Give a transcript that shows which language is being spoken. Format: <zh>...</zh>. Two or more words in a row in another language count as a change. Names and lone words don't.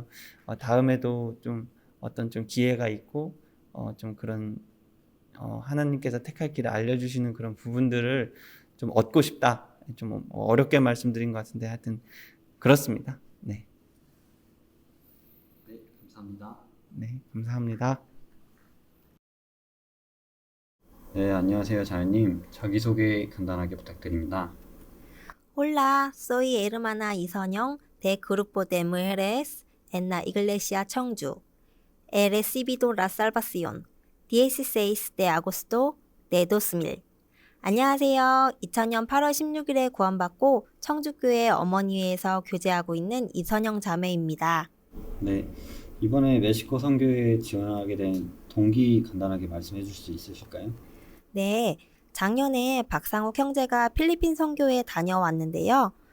<ko>다음에도 좀 어떤 좀 기회가 있고 좀 그런 하나님께서 택할 길을 알려주시는 그런 부분들을 좀 얻고 싶다. 좀 어렵게 말씀드린 것 같은데 하여튼 그렇습니다. 네. 네, 감사합니다. 네, 감사합니다. 네, 안녕하세요, 자매님. 자기소개 간단하게 부탁드립니다.</ko> <es>Hola, soy hermana I선영 de Grupo de Mujeres en la Iglesia 청주. He recibido la salvación 16 de agosto de 2000.</es> <ko>안녕하세요. 2000년 8월 16일에 구원받고 청주교회 어머니회에서 교제하고 있는 이선영 자매입니다. 네, 이번에 멕시코 선교에 지원하게 된 동기 간단하게 말씀해 주실 수 있으실까요? 네, 작년에 박상욱 형제가 필리핀 선교에 다녀왔는데요.</ko>